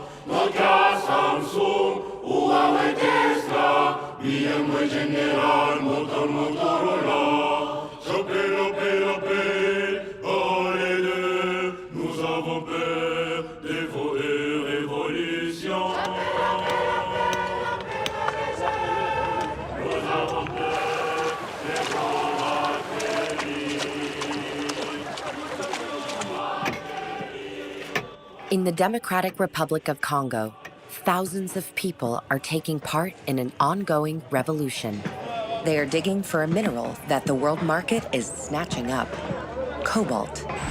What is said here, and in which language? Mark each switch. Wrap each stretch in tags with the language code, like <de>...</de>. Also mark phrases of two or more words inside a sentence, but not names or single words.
<fr>Nokia, Samsung, Huawei, Tesla, Myanmar General, Motorola. Chopé, oh les deux, nous avons peur des vos révolutions. Nous avons peur.</fr> <en>In the Democratic Republic of Congo, thousands of people are taking part in an ongoing revolution. They are digging for a mineral that the world market is snatching up: cobalt.</en>